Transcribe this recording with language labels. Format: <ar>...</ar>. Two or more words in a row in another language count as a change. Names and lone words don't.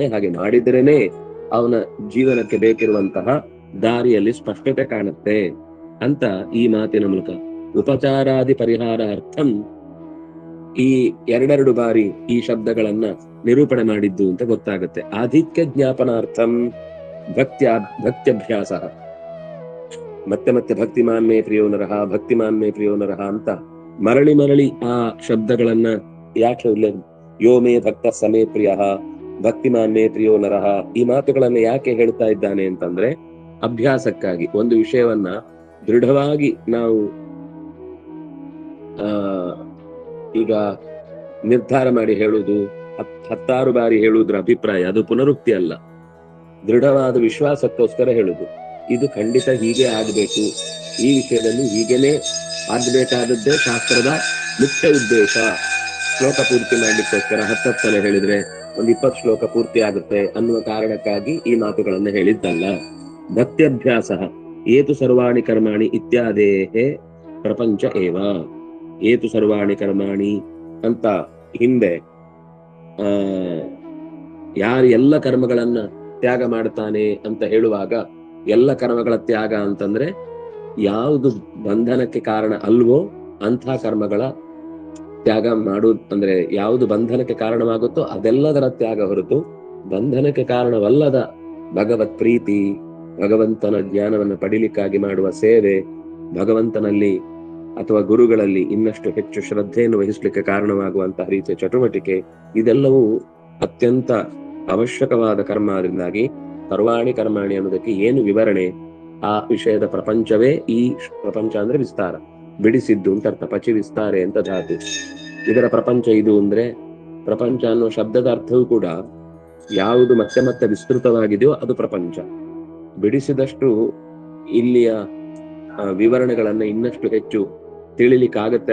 <kn>ಹಾಗೆ ಮಾಡಿದ್ರೇನೆ ಅವನ ಜೀವನಕ್ಕೆ ಬೇಕಿರುವಂತಹ ದಾರಿಯಲ್ಲಿ ಸ್ಪಷ್ಟತೆ ಕಾಣುತ್ತೆ ಅಂತ ಈ ಮಾತಿನ ಮೂಲಕ</kn> <sa>ಉಪಚಾರಾದಿ ಪರಿಹಾರ ಅರ್ಥಂ</sa> <kn>ಈ 2 ಬಾರಿ ಈ ಶಬ್ದಗಳನ್ನ ನಿರೂಪಣೆ ಮಾಡಿದ್ದು ಅಂತ ಗೊತ್ತಾಗುತ್ತೆ.</kn> <sa>ಆಧಿಕ್ಯ ಜ್ಞಾಪನಾರ್ಥಂ ಭಕ್ತ್ಯಭ್ಯಾಸ,</sa> <kn>ಮತ್ತೆ ಮತ್ತೆ</kn> <sa>ಭಕ್ತಿಮಾನ್ ಮೇ ಪ್ರಿಯೋ ನರಹ</sa> <kn>ಅಂತ ಮರಳಿ ಆ ಶಬ್ದಗಳನ್ನ ಯಾಕೆ</kn> <sa>ಯೋ ಮೇ ಭಕ್ತ ಸಮೇ ಪ್ರಿಯ ಭಕ್ತಿಮಾನ್ ಮೇ ಪ್ರಿಯೋ ನರಹ,</sa> <kn>ಈ ಮಾತುಗಳನ್ನ ಯಾಕೆ ಹೇಳ್ತಾ ಇದ್ದಾನೆ ಅಂತಂದ್ರೆ, ಅಭ್ಯಾಸಕ್ಕಾಗಿ. ಒಂದು ವಿಷಯವನ್ನ ದೃಢವಾಗಿ ನಾವು ಈಗ ನಿರ್ಧಾರ ಮಾಡಿ ಹೇಳುವುದು, 10 ಬಾರಿ ಹೇಳುವುದ್ರ ಅಭಿಪ್ರಾಯ ಅದು ಪುನರುಕ್ತಿ ಅಲ್ಲ, ದೃಢವಾದ ವಿಶ್ವಾಸಕ್ಕೋಸ್ಕರ ಹೇಳುದು. ಇದು ಖಂಡಿತ ಹೀಗೆ ಆಗ್ಬೇಕು, ಈ ವಿಷಯದಲ್ಲಿ ಹೀಗೇನೆ ಆಗ್ಬೇಕಾದದ್ದೇ ಶಾಸ್ತ್ರದ ಮುಖ್ಯ ಉದ್ದೇಶ. ಶ್ಲೋಕ ಪೂರ್ತಿ ಮಾಡ್ಲಿಕ್ಕೋಸ್ಕರ 10 ಹೇಳಿದ್ರೆ ಒಂದು 20 ಶ್ಲೋಕ ಪೂರ್ತಿ ಆಗುತ್ತೆ ಅನ್ನುವ ಕಾರಣಕ್ಕಾಗಿ ಈ ಮಾತುಗಳನ್ನು ಹೇಳಿದ್ದಲ್ಲ.</kn> <sa>ಭಕ್ತ್ಯಭ್ಯಾಸ ಏತು ಸರ್ವಾಣಿ ಕರ್ಮಾಣಿ ಇತ್ಯಾದೇಹೇ ಪ್ರಪಂಚ ಏವ. ಏತು ಸರ್ವಾಣಿ ಕರ್ಮಾಣಿ</sa> <kn>ಅಂತ ಹಿಂದೆ ಯಾರು ಎಲ್ಲ ಕರ್ಮಗಳನ್ನ ತ್ಯಾಗ ಮಾಡ್ತಾನೆ ಅಂತ ಹೇಳುವಾಗ, ಎಲ್ಲ ಕರ್ಮಗಳ ತ್ಯಾಗ ಅಂತಂದ್ರೆ ಯಾವುದು ಬಂಧನಕ್ಕೆ ಕಾರಣ ಅಲ್ವೋ ಅಂಥ ಕರ್ಮಗಳ ತ್ಯಾಗ ಮಾಡುವುದು, ಅಂದ್ರೆ ಯಾವುದು ಬಂಧನಕ್ಕೆ ಕಾರಣವಾಗುತ್ತೋ ಅದೆಲ್ಲದರ ತ್ಯಾಗ ಹೊರತು ಬಂಧನಕ್ಕೆ ಕಾರಣವಲ್ಲದ ಭಗವತ್ ಪ್ರೀತಿ, ಭಗವಂತನ ಜ್ಞಾನವನ್ನು ಪಡಿಲಿಕ್ಕಾಗಿ ಮಾಡುವ ಸೇವೆ, ಭಗವಂತನಲ್ಲಿ ಅಥವಾ ಗುರುಗಳಲ್ಲಿ ಇನ್ನಷ್ಟು ಹೆಚ್ಚು ಶ್ರದ್ಧೆಯನ್ನು ವಹಿಸಲಿಕ್ಕೆ ಕಾರಣವಾಗುವಂತಹ ರೀತಿಯ ಚಟುವಟಿಕೆ, ಇದೆಲ್ಲವೂ ಅತ್ಯಂತ ಅವಶ್ಯಕವಾದ ಕರ್ಮ. ಅದರಿಂದಾಗಿ</kn> <sa>ಸರ್ವಾಣಿ ಕರ್ಮಾಣಿ</sa> <kn>ಅನ್ನೋದಕ್ಕೆ ಏನು ವಿವರಣೆ, ಆ ವಿಷಯದ ಪ್ರಪಂಚವೇ. ಈ ಪ್ರಪಂಚ ಅಂದ್ರೆ ವಿಸ್ತಾರ, ಬಿಡಿಸಿದ್ದು ಅಂತ ಅರ್ಥ.</kn> <sa>ಪಚಿ ವಿಸ್ತಾರೆ</sa> <kn>ಅಂತ ಧಾತು. ಇದರ ಪ್ರಪಂಚ ಇದು ಅಂದ್ರೆ, ಪ್ರಪಂಚ ಅನ್ನೋ ಶಬ್ದದ ಅರ್ಥವೂ ಕೂಡ ಯಾವುದು ಮತ್ತೆ ಮತ್ತೆ ವಿಸ್ತೃತವಾಗಿದೆಯೋ ಅದು ಪ್ರಪಂಚ. ಬಿಡಿಸಿದಷ್ಟು ಇಲ್ಲಿಯ ವಿವರಣೆಗಳನ್ನ ಇನ್ನಷ್ಟು ಹೆಚ್ಚು ತಿಳಿಲಿಕ್ಕಾಗತ್ತೆ.</kn>